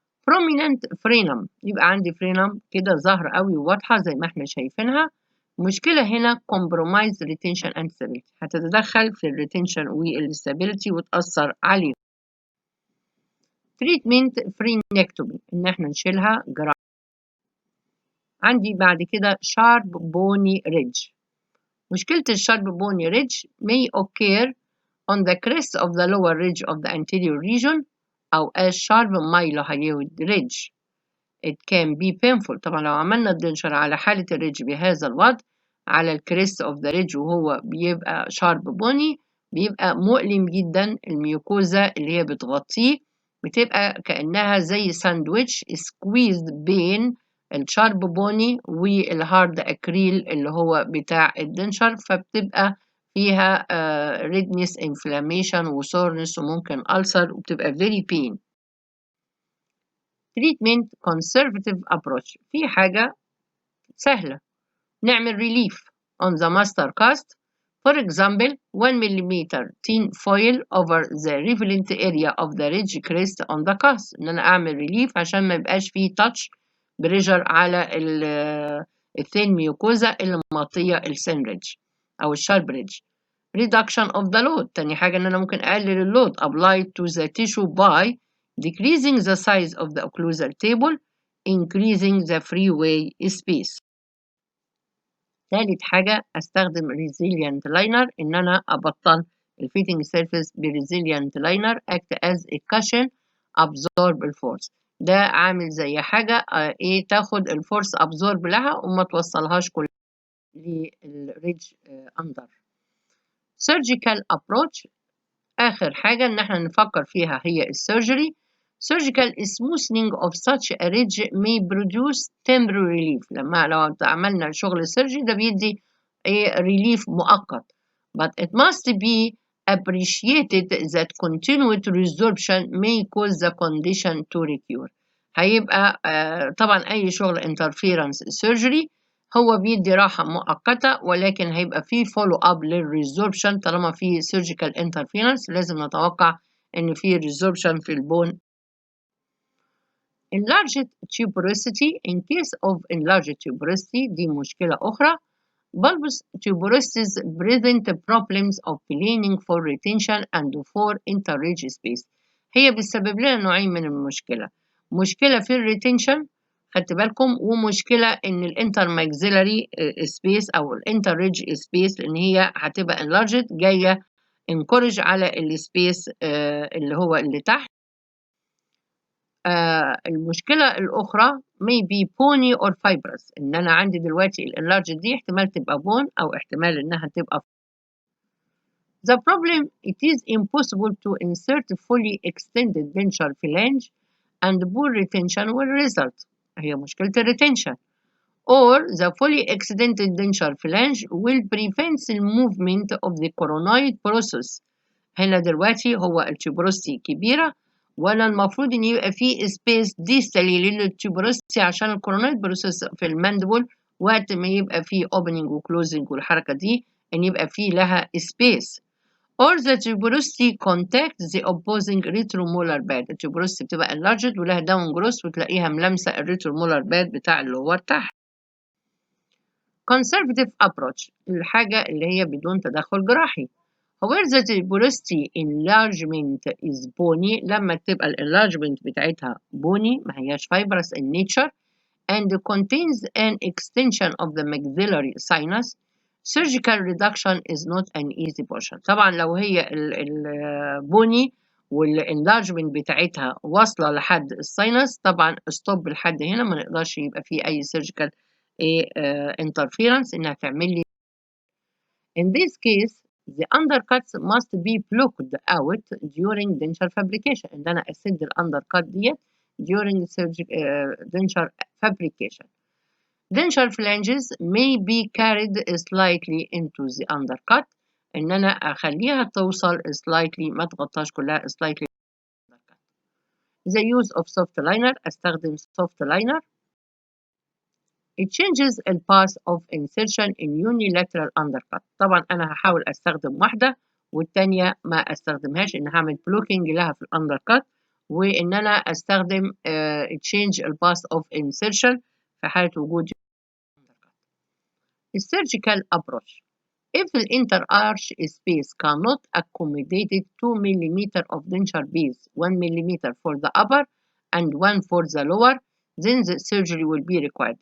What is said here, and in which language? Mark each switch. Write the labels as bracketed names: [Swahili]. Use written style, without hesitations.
[Arabic] prominent فرينم يبقى عندي فرينم كده ظاهره قوي وواضحه زي ما احنا شايفينها. المشكله هنا [English] compromise retention and stability [Arabic] هتتدخل في الريتنشن والستابيليتي وتاثر عليه. treatment فرينكتومي ان احنا نشيلها جراحه. عندي بعد كده [English] sharp bony ridge. [Arabic] مشكلة الشارب بوني [English] ridge may occur on the crest of the lower ridge of the anterior region أو as sharp mylohyoid ridge. It can be painful. [Arabic] طبعا لو عملنا الدنشر على حالة الريدج بهذا الوضع على الكريست of the ridge وهو بيبقى شارب بوني بيبقى مؤلم جدا. الميوكوزا اللي هي بتغطيه بتبقى كأنها زي ساندويتش [English] squeezed pain [Arabic] الشارب بوني والهارد أكريل اللي هو بتاع الدنشر، فبتبقى فيها [English] redness inflammation [Arabic] وسورنس وممكن ألسر وبتبقى [English] very pain. treatment conservative approach، [Arabic] في حاجة سهلة نعمل [English] relief on the master cast. For example 1 mm tin foil over the relevant area of the ridge crest on the cast، [Arabic] ان انا اعمل [English] relief [Arabic] عشان ما يبقاش فيه touch pressure على الثين ميوكوزا اللي مغطية السين ريدج او الشارب ريدج. [English] reduction of the load، [Arabic] تاني حاجة ان انا ممكن اقلل اللود [English] apply to the tissue by decreasing the size of the occlusal table, increasing the freeway space. [Arabic] ثالث حاجة استخدم [English] resilient liner، [Arabic] ان انا ابطن الفيتنج سيرفيس بريزيليانت لاينر [English] act as a cushion absorb [Arabic] الفورس. ده عامل زي حاجة ايه تاخد الفورس absorb لها وما توصلهاش كلها للريدج اندر. [English] surgical approach، [Arabic] آخر حاجة إن إحنا نفكر فيها هي السيرجري. [English] surgical smoothing of such a ridge may produce temporary relief. [Arabic] لو عملنا شغل السيرجري ده بيدي relief مؤقت. [English] but it must be appreciated that continued resorption may cause the condition to recur. [Arabic] هيبقى طبعا أي شغل [English] interference surgery [Arabic] هو بيدي راحة مؤقتة، ولكن هيبقى فيه فولو اب للريزوربشن. طالما فيه سيرجيكال انترفيرنس لازم نتوقع ان فيه ريزوربشن في البون. [English] enlarged tuberosity in case of enlarged tuberosity [Arabic] دي مشكلة أخرى. [English] bulbous tuberosities present problems of cleaning for retention and for interridge space. [Arabic] هي بتسبب لنا نوعين من المشكلة، مشكلة في الريتنشن خدت بالكم، ومشكلة ان الانتر ماكسيلاري سبيس او الانتر ريدج سبيس، لان هي هتبقى enlarged جاية انكورج على السبيس اللي هو اللي تحت. المشكلة الأخرى [English] may be bony or fibrous، [Arabic] إن أنا عندي دلوقتي الانلارج دي احتمال تبقى بون أو احتمال إنها تبقى. [English] The problem it is impossible to insert fully extended denture phalange and poor retention will result. [Arabic] هي مشكلة الريتنشن. [English] or the fully extended denture phalange will prevent the movement of the coronoid process. [Arabic] هنا دلوقتي هو التيوبروستي كبيرة، ولا المفروض ان يبقى فيه سبيس ديستالي للتيوبروستي عشان الكورونويد بروسيس في الماندبل وقت ما يبقى فيه opening وclosing والحركة دي ان يبقى فيه لها سبيس. [English] or the tuberosity contact the opposing retromolar pad. [Arabic] التيوبروستي بتبقى enlarged ولها داون جروس وتلاقيها ملامسة الريترومولار باد بتاع اللور تحت. [English] conservative approach، [Arabic] الحاجة اللي هي بدون تدخل جراحي. [English] where the tuberosity enlargement is bony، [Arabic] لما تبقى الانلارجمنت بتاعتها بوني ما هياش [English] fibrous in nature and contains an extension of the maxillary sinus, surgical reduction is not an easy portion. [Arabic] طبعا لو هي البوني والانلارجمنت بتاعتها واصلة لحد الساينس طبعا ستوب لحد هنا، ما نقدرش يبقى فيه أي [English] surgical interference [Arabic] إنها تعمل لي. [English] In this case the undercuts must be plucked out during denture fabrication، [Arabic] إن أنا أسد الأندركات ديت [English] during denture fabrication. denture phalanges may be carried slightly into the undercut، [Arabic] إن أنا أخليها توصل [English] slightly [Arabic] ما تغطاش كلها [English] slightly. the use of soft liner، أستخدم soft liner. it changes the path of insertion in unilateral undercut. [Arabic] طبعا أنا هحاول أستخدم واحدة والتانية ما أستخدمهاش، إن هعمل بلوكينج لها في الأندركات، وإن أنا أستخدم [English] change the path of insertion [Arabic] في حالة وجود [English] surgical approach. If the interarch space cannot accommodate 2 mm of denture base, 1 mm for the upper and 1 for the lower, then the surgery will be required.